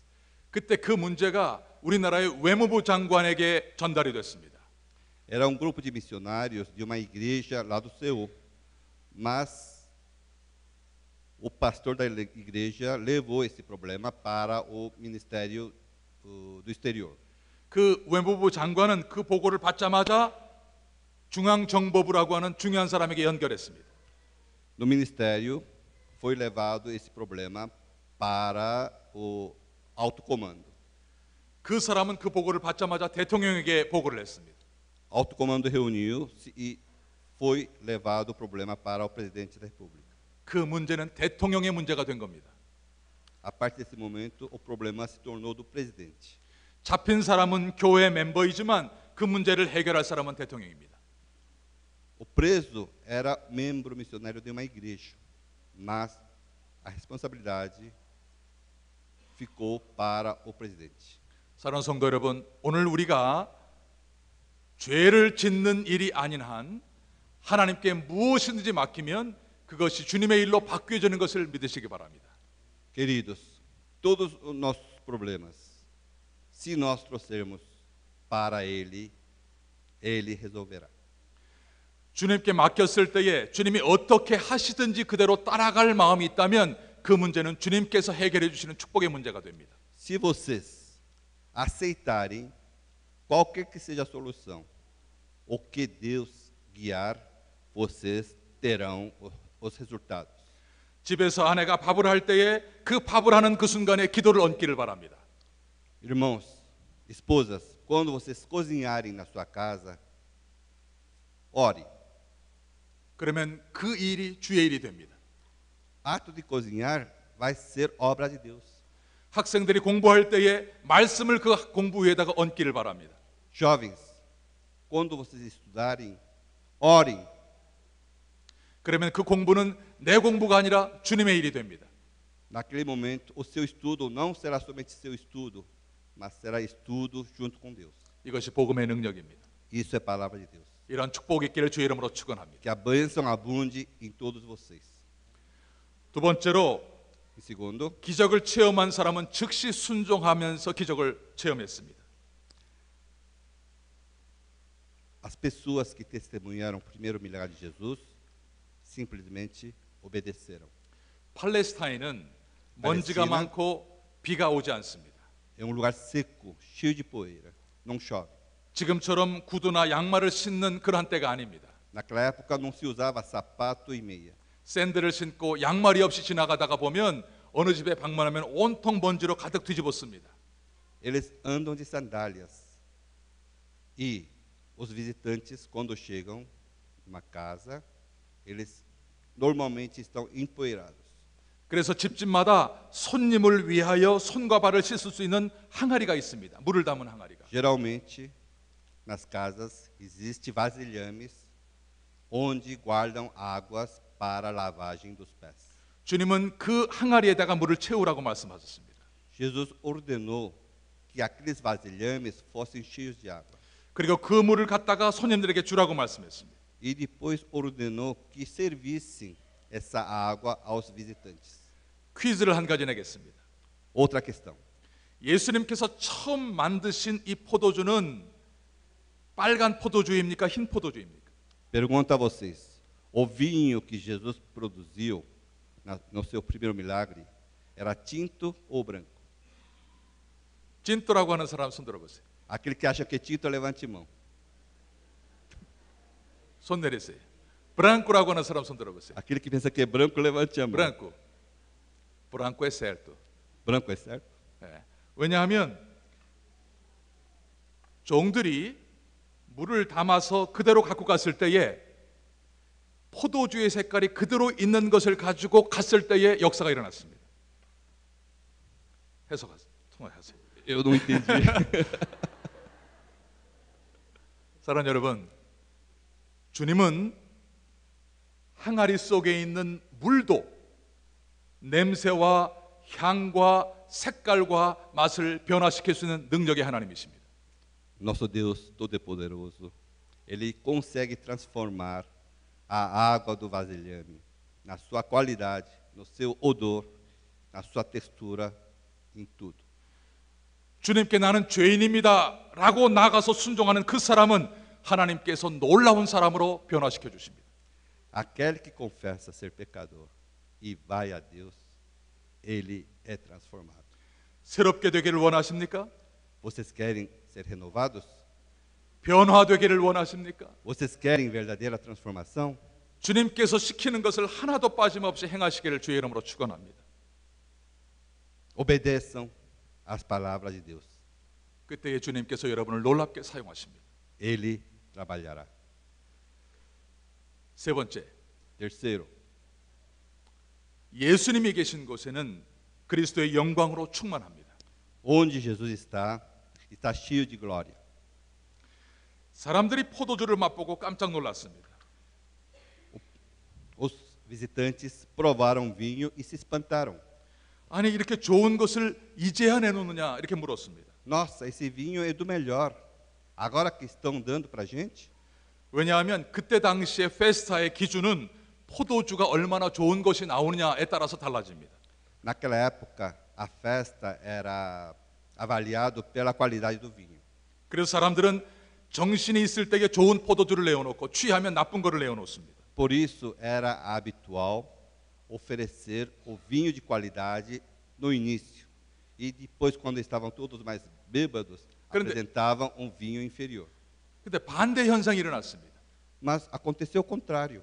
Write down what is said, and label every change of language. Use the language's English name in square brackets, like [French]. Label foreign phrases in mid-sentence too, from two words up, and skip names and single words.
[Korean] 그때 그 문제가 우리나라의 외무부 장관에게 전달이 됐습니다. [Portuguese] Era grupo de missionários de uma igreja lá do Seul, mas o pastor da igreja levou esse problema para o Ministério do Exterior. [Korean] 그 외무부 장관은 그 보고를 받자마자 중앙정보부라고 하는 중요한 사람에게 연결했습니다. [Portuguese] No ministério foi levado esse problema para o alto comando. [Korean] 그 사람은 그 보고를 받자마자 대통령에게 보고를 했습니다. [Portuguese] Alto comando reuniu-se e foi levado o problema para o presidente da República. [Korean] 그 문제는 대통령의 문제가 된 겁니다. [Portuguese] A partir desse momento, o problema se tornou do presidente. [Korean] 잡힌 사람은 교회 멤버이지만 그 문제를 해결할 사람은 대통령입니다. [Portuguese] O preso era membro missionário de uma igreja, mas a responsabilidade ficou para o presidente. [Korean] 사랑하는 성도 여러분, 오늘 우리가 죄를 짓는 일이 아닌 한 하나님께 무엇이든지 맡기면 그것이 주님의 일로 바뀌어지는 것을 믿으시기 바랍니다. [Portuguese] Queridos, todos os nossos problemas, se nós trouxermos para Ele, Ele resolverá. [Korean] 주님께 맡겼을 때에 주님이 어떻게 하시든지 그대로 따라갈 마음이 있다면 그 문제는 주님께서 해결해 주시는 축복의 문제가 됩니다. [Portuguese] Se vocês aceitarem qualquer que seja a solução, o que Deus guiar, vocês terão os resultados. [Korean] 집에서 아내가 밥을 할 때에 그 밥을 하는 그 순간에 기도를 얹기를 바랍니다. [Portuguese] Irmãos, esposas, quando vocês cozinharem na sua casa, ore. [Korean] 그러면 그 일이 주의 일이 됩니다. [Portuguese] Ato de cozinhar vai ser obra de Deus. [Korean] 학생들이 공부할 때에 말씀을 그 공부 위에다가 얹기를 바랍니다. [Portuguese] Jovens, quando vocês estudarem, orem. [Korean] 그러면 그 공부는 내 공부가 아니라 주님의 일이 됩니다. [Portuguese] Naquele momento, o seu estudo não será somente seu estudo, mas será estudo junto com Deus. [Korean] 이것이 복음의 능력입니다. [Portuguese] Isso é palavra de Deus. [Korean] 이런 축복이 있기를 주의 이름으로 축원합니다. [Portuguese] Que a bênção abunde em todos vocês. [Korean] 두 번째로 [Portuguese] Em segundo, [Korean] 기적을 체험한 사람은 즉시 순종하면서 기적을 체험했습니다. [Portuguese] as pessoas que testemunharam o primeiro milagre de Jesus simplesmente obedeceram. [Korean] 팔레스타인은 먼지가 팔레스타인은 많고 비가 오지 않습니다. [Portuguese] É lugar seco, cheio de poeira, não chove. [Korean] 지금처럼 구두나 양말을 신는 그러한 때가 아닙니다. [Portuguese] Naquela época não se usava sapato e meia. [Korean] 샌들을 신고 양말이 없이 지나가다가 보면 어느 집에 방문하면 온통 먼지로 가득 뒤집었습니다. [Portuguese] Eles andam de sandálias. E os visitantes, quando chegam numa casa, eles normalmente estão empoeirados. [Korean] 그래서 집집마다 손님을 위하여 손과 발을 씻을 수 있는 항아리가 있습니다. 물을 담은 항아리가. [Portuguese] Geralmente, nas casas, existem vasilhames onde guardam águas para a lavagem dos pés. [Korean] 주님은 그 항아리에다가 물을 채우라고 말씀하셨습니다. [Portuguese] Jesus ordenou que aqueles vasilhames fossem cheios de água. [Korean] 그리고 그 물을 갖다가 손님들에게 주라고 말씀했습니다. [Portuguese] e depois ordenou que servissem essa água aos visitantes. [Korean] 퀴즈를 한 가지 내겠습니다. [Portuguese] Outra questão. [Korean] 예수님께서 처음 만드신 이 포도주는 빨간 포도주입니까? 흰 포도주입니까? [Portuguese] Pergunto a vocês: o vinho que Jesus produziu no seu primeiro milagre era tinto ou branco? [Korean] 찐또라고 하는 사람 손 들어보세요. [Portuguese] Aquele que acha que é tinto, levante mão. [Korean] 손 내리세요. 브랑코라고 하는 사람 손 들어보세요. [Portuguese] Aquele que pensa que é branco, levante a mão. Branco. Branco é certo. Branco é certo? [Korean] 예. 왜냐하면 종들이 물을 담아서 그대로 갖고 갔을 때에 포도주의 색깔이 그대로 있는 것을 가지고 갔을 때에 역사가 일어났습니다. 해석하세요. 통화하세요. [Portuguese] Eu não entendi. [Korean] 사랑하는 여러분, 주님은 항아리 속에 있는 물도 냄새와 향과 색깔과 맛을 변화시킬 수 있는 능력의 하나님이십니다. [Portuguese] Nosso Deus Todo-Poderoso, Ele consegue transformar a água do vasilhame na sua qualidade, no seu odor, na sua textura, em tudo. [Korean] 주님께 나는 죄인입니다 라고 나가서 순종하는 그 사람은 하나님께서 놀라운 사람으로 변화시켜 주십니다. [Portuguese] Aquele que confessa ser pecador e vai a Deus, ele é transformado. [Korean] 새롭게 되기를 원하십니까? [Portuguese] Vocês querem ser renovados? [Korean] 변화되기를 원하십니까? [Portuguese] Vocês querem verdadeira transformação? [Korean] 주님께서 시키는 것을 하나도 빠짐없이 행하시기를 주의 이름으로 축원합니다. [Portuguese] Obedeçam às palavras de Deus. [Korean] 그때에 주님께서 여러분을 놀랍게 사용하십니다. [Portuguese] Ele trabalhará. [Korean] 세 번째, [Portuguese] Terceiro, [Korean] 예수님이 계신 곳에는 그리스도의 영광으로 충만합니다. [Portuguese] onde Jesus está, está cheio de glória. [Korean] 사람들이 포도주를 맛보고 깜짝 놀랐습니다. [Portuguese] Os visitantes provaram vinho e se espantaram. [Korean] 아니 이렇게 좋은 것을 이제야 내놓느냐 이렇게 물었습니다. [Portuguese] Nossa, esse vinho é do melhor. Agora que estão dando para a gente? [Korean] 왜냐하면 그때 당시의 페스타의 기준은 포도주가 얼마나 좋은 것이 나오느냐에 따라서 달라집니다. [Portuguese] Naquela época, a festa era avaliado pela qualidade do vinho. [Korean] 그래서 사람들은 정신이 있을 때에 좋은 포도주를 내어놓고 취하면 나쁜 거를 내어놓습니다. [Portuguese] Por isso, era habitual oferecer o vinho de qualidade no início. E depois, quando estavam todos mais bêbados, apresentavam um vinho inferior. [Korean] 근데 반대 현상이 일어났습니다. [Portuguese] Mas aconteceu o contrário.